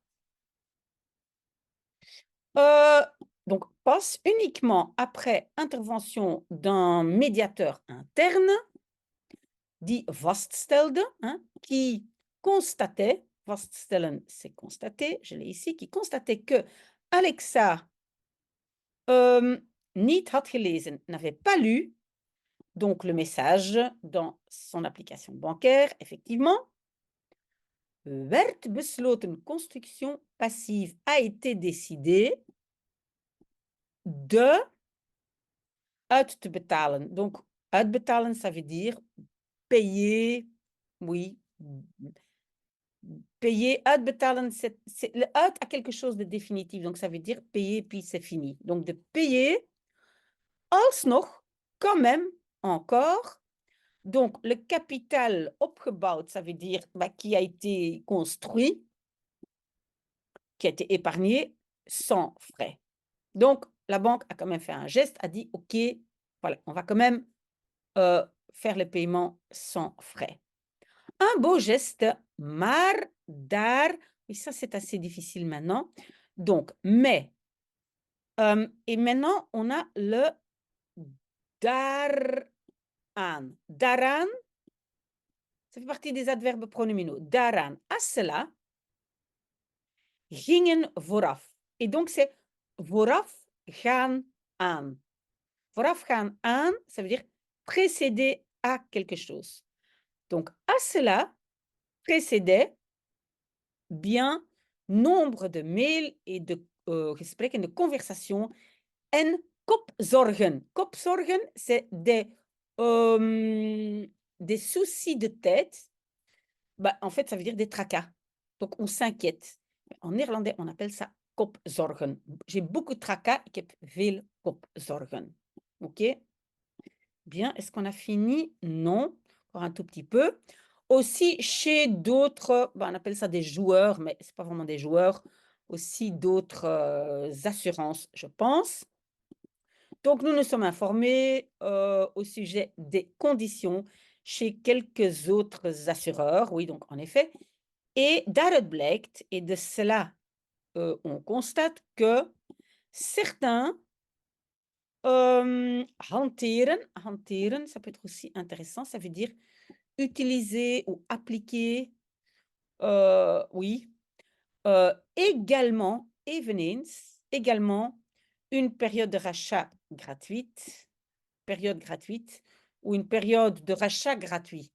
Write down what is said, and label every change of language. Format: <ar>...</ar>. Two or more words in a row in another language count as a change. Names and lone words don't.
<fr>Donc, passe uniquement après intervention d'un médiateur interne, dit vaststelde, hein, qui constatait, vaststellen, c'est constater, je l'ai ici, qui constatait que Alexa</fr> <nl>niet had gelezen,</nl> <fr>n'avait pas lu, donc le message dans son application bancaire, effectivement.</fr> <nl>Werd besloten,</nl> <fr>construction passive, a été décidé de</fr> <nl>uit te betalen.</nl> <fr>Donc, uitbetalen, ça veut dire payer, oui, payer, uitbetalen, le uit a quelque chose de définitif, donc ça veut dire payer, puis c'est fini. Donc, de payer, alsnog, quand même, encore. Donc, le capital opgebouwd, ça veut dire qui a été construit, qui a été épargné sans frais. Donc, la banque a quand même fait un geste, a dit, OK, voilà, on va quand même faire le paiement sans frais. Un beau geste,</fr> <nl>maar, daar,</nl> <fr>et ça c'est assez difficile maintenant. Donc, mais, et maintenant on a le Daaraan. Daaraan, ça fait partie des adverbes pronominaux. Daaraan. À cela,</fr> <nl>gingen vooraf.</nl> <fr>Et donc, c'est</fr> <nl>vooraf gaan aan. Vooraf gaan aan,</nl> <fr>ça veut dire précéder à quelque chose. Donc, à cela précédait bien nombre de mails et de gesprekken, de conversations</fr> <nl>en kopzorgen.</nl> <fr>Kopzorgen, c'est des soucis de tête. Bah, en fait, ça veut dire des tracas. Donc, on s'inquiète. En néerlandais, on appelle ça kopzorgen. J'ai beaucoup de tracas.</fr> <nl>Ik heb veel kopzorgen.</nl> <fr>OK? Bien, est-ce qu'on a fini? Non, encore un tout petit peu. Aussi, chez d'autres, on appelle ça des joueurs, mais ce n'est pas vraiment des joueurs, aussi d'autres assurances, je pense. Donc, nous nous sommes informés au sujet des conditions chez quelques autres assureurs, oui, donc en effet.</fr> <nl>Et daaruit blijkt,</nl> <fr>et de cela, on constate que certains hanteren, hanteren, ça peut être aussi intéressant, ça veut dire utiliser ou appliquer, oui. Également, eveneens, également, une période de rachat gratuite, période gratuite, ou une période de rachat gratuit.</fr>